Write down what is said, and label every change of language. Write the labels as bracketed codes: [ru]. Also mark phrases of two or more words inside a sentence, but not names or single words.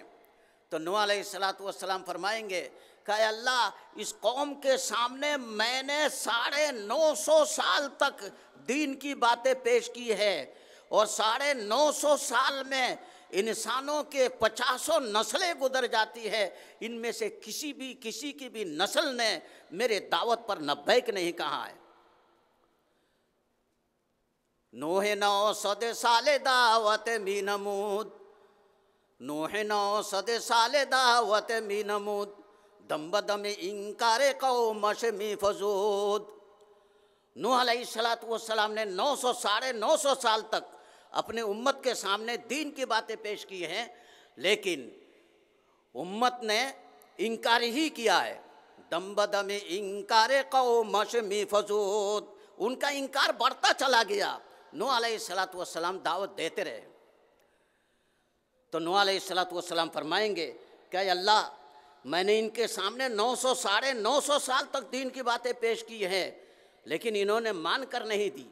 [ur] تو نوح علیہ السلام فرمائیں گے کہ اے اللہ، اس قوم کے سامنے میں نے 950 سال تک دین کی باتیں پیش کی ہے، اور 950 سال میں انسانوں کے 50 نسلیں گزر جاتی ہے، ان میں سے کسی کی بھی نسل نے میرے دعوت پر لبیک نہیں کہا ہے۔ [fa] نوح 900 سال دعوت می نمود، نوح 900 سال دعوت می نمود، دم بدم انکار قومش می فزود۔ [ur] نوح علیہ السلام نے 900 سال تک اپنے امت کے سامنے دین کی باتیں پیش کی ہیں، لیکن امت نے انکار ہی کیا ہے۔ [fa] دم بدم انکار قومش می فزود، [ur] ان کا انکار بڑھتا چلا گیا۔ نوح علیہ السلام دعوت دیتے رہے۔ تو نوح علیہ السلام فرمائیں گے کہ اے اللہ، میں نے ان کے سامنے 900 سال تک دین کی باتیں پیش کی ہیں، لیکن انہوں نے مان کر نہیں دی۔